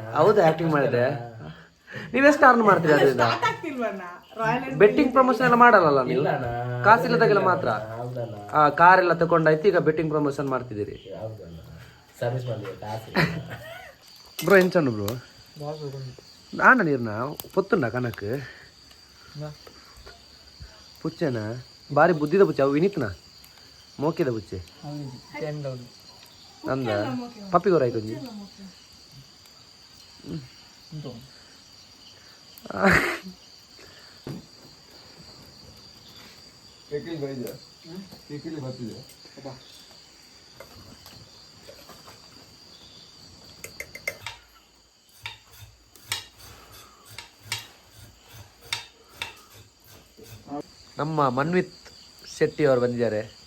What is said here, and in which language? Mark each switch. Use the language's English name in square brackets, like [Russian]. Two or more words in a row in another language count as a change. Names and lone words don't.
[Kannada] ಹೌದಾ? ಆಕ್ಟಿಂಗ್ ಮಾಡಿದೆ ನೀವೆಷ್ಟು ಅರ್ನ್ ಮಾಡ್ತೀರಿ ಅದರಿಂದ? [English] betting promotion [Kannada] ಎಲ್ಲ ಮಾಡಲ್ಲ ನೀವು? ಕಾಸಿಲ್ಲದಾಗೆಲ್ಲ ಮಾತ್ರ ಕಾರ್ ಎಲ್ಲ ತಗೊಂಡಾಯ್ತು, ಈಗ [English] betting promotion [Kannada] ಮಾಡ್ತಿದ್ದೀರಿ. ಸರ್ವಿಸ್ ಮಾಡಿ [Tulu] ಬ್ರೋ ಎಂಚನ್ನು ಬ್ರೋ ಆಂಡ ನೀರ್ನ ಪೊತ್ತುಂಡ ಕನಕ್ ಪುಚ್ಚೆನ ಬಾರಿ ಬುದ್ಧಿದ ಪುಚ್ಚೆ ಅವು ವಿನಿತ್ನ ಮೋಕಿದ ಪುಚ್ಚೆ ಅಂದ ಪಪ್ಪಿಗೋರ ಆಯ್ತು ಒಂಜಿ [Kannada] ಬರ್ತಿದೆ. ನಮ್ಮ ಮನ್ವಿತ್ ಶೆಟ್ಟಿ ಅವರು ಬಂದಿದ್ದಾರೆ.